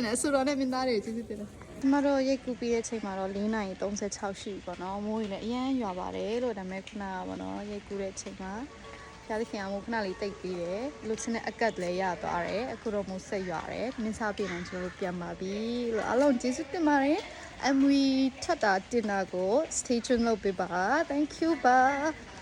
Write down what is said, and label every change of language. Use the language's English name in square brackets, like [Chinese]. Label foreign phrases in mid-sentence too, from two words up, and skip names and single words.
[Burmese] တယ်အဆူတော်နဲ့မင်းသားတွေကိုကျေးဇူးတင်တယ်ကျမတို့ရိတ်ကူပြီးတဲ့ချိန်မှာတော့4:36ရှိပြီပေါ့နော်မိုးကြီးလည်းအရန်ရွာပါတယ်လို့ဒါပေမဲ့ခုနကပေါ့နော်ရိတ်ကူတဲ့ချိန်မှာဖျားသခင်ကမိုးခဏလေးတိတ်ပြီးတယ်လူချင်းနဲ့အကတ်လည်းရသွားတယ်အခုတော့မိုးဆက်ရွာတယ်မင်းစားပြင်အောင်ကျမတို့ပြန်ပါပြီလို့အားလုံးကျေးဇူးတင်ပါတယ်MV ထပ်တာတင်တာကို [English] stay tuned [Burmese] လုပ်ပေးပါ [English] thank you [Burmese] ပါ